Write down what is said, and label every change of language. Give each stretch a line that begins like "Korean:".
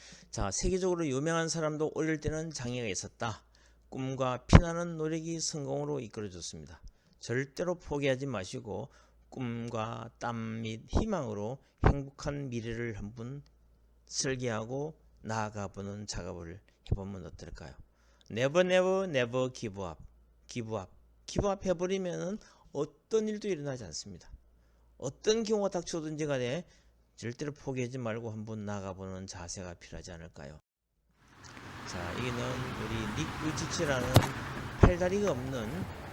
Korean: 자, 세계적으로 유명한 사람도 어릴 때는 장애가 있었다. 꿈과 피나는 노력이 성공으로 이끌어줬습니다. 절대로 포기하지 마시고 꿈과 땀 및 희망으로 행복한 미래를 한번 설계하고 나아가보는 작업을 해보면 어떨까요?
English: Never never never give up.
Korean: Give up 해버리면 어떤 일도 일어나지 않습니다. 어떤 경우가 닥쳐오든지 간에 절대로 포기하지 말고 한번 나아가보는 자세가 필요하지 않을까요? 자, 여기는 우리 닉 부이치치라는 팔다리가 없는